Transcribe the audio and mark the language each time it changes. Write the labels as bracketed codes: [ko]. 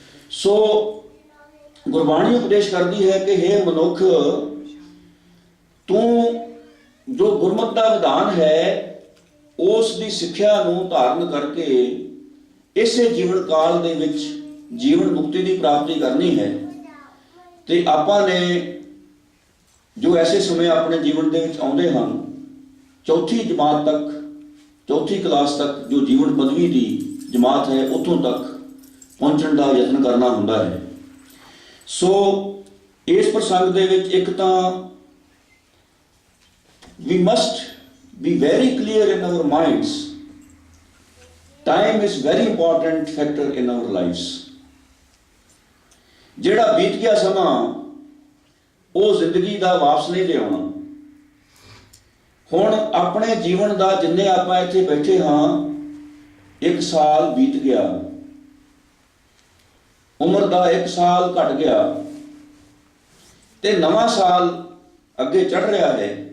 [pa] ਸੋ ਗੁਰਬਾਣੀ ਉਪਦੇਸ਼ ਕਰਦੀ ਹੈ ਕਿ ਹੇ ਮਨੁੱਖ, ਤੂੰ ਜੋ ਗੁਰਮਤਿ ਦਾ ਵਿਧਾਨ ਹੈ ਉਸ ਦੀ ਸਿੱਖਿਆ ਨੂੰ ਧਾਰਨ ਕਰਕੇ ਇਸੇ ਜੀਵਨ ਕਾਲ ਦੇ ਵਿੱਚ ਜੀਵਨ ਮੁਕਤੀ ਦੀ ਪ੍ਰਾਪਤੀ ਕਰਨੀ ਹੈ। ਤੇ ਆਪਾਂ ਨੇ ਜੋ ਐਸੇ ਸਮੇਂ ਆਪਣੇ ਜੀਵਨ ਦੇ ਵਿੱਚ ਆਉਂਦੇ ਹਨ, ਚੌਥੀ ਜਮਾਤ ਤੱਕ, ਚੌਥੀ ਕਲਾਸ ਤੱਕ ਜੋ ਜੀਵਨ ਪਦਵੀ ਦੀ ਜਮਾਤ ਹੈ ਉੱਥੋਂ ਤੱਕ ਪਹੁੰਚਣ ਦਾ ਯਤਨ ਕਰਨਾ ਹੁੰਦਾ ਹੈ। ਸੋ ਇਸ ਪ੍ਰਸੰਗ ਦੇ ਵਿੱਚ ਇੱਕ ਤਾਂ [en] we must be very clear in our minds, time is very important factor in our lives. [pa] ਜਿਹੜਾ ਬੀਤ ਗਿਆ ਸਮਾਂ ਉਹ ਜ਼ਿੰਦਗੀ ਦਾ ਵਾਪਸ ਨਹੀਂ ਲਿਆਉਣਾ। ਹੁਣ ਆਪਣੇ ਜੀਵਨ ਦਾ ਜਿੰਨੇ ਆਪਾਂ ਇੱਥੇ ਬੈਠੇ ਹਾਂ, 1 ਸਾਲ ਬੀਤ ਗਿਆ, ਉਮਰ ਦਾ 1 ਸਾਲ ਘਟ ਗਿਆ ਤੇ ਨਵਾਂ ਸਾਲ ਅੱਗੇ ਚੜ ਰਿਹਾ ਹੈ।